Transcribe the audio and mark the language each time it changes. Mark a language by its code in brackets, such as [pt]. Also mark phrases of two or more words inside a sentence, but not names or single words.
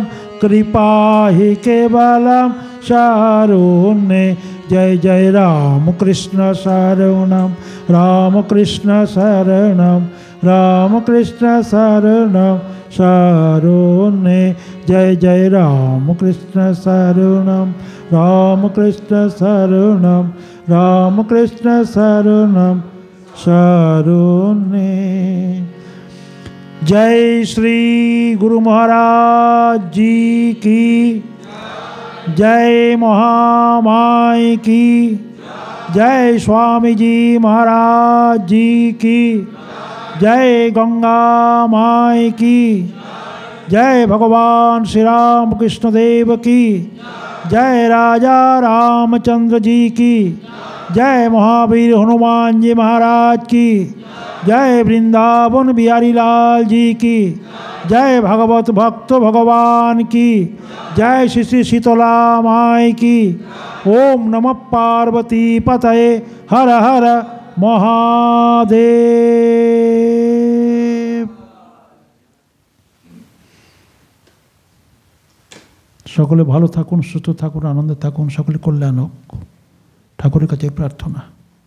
[sa] कृपायै केवलं शरण्ये जय जय रामकृष्ण शरणं रामकृष्ण शरणं रामकृष्ण शरणं शरण्ये जय जय रामकृष्ण शरणं रामकृष्ण शरणं रामकृष्ण शरणं शरण्ये [hi] जय श्री गुरु महाराज जी की जय महामाई की जय स्वामी जी महाराज जी की जय गंगा माई की जय भगवान श्री राम कृष्ण देव की जय राजा रामचंद्र जी की जय महावीर हनुमान जी महाराज की जय वृंदावन बिहारी लाल जी की जय भगवत भक्त भगवान की जय श्री श्री शीतला माई की [sa] ओम नमः पार्वती पतये हर हर महादेव। [bn] সকলে ভালো থাকুন, সুস্থ থাকুন, আনন্দে থাকুন, সকলে কল্যাণ হোক ঠাকুরের কাছে প্রার্থনা।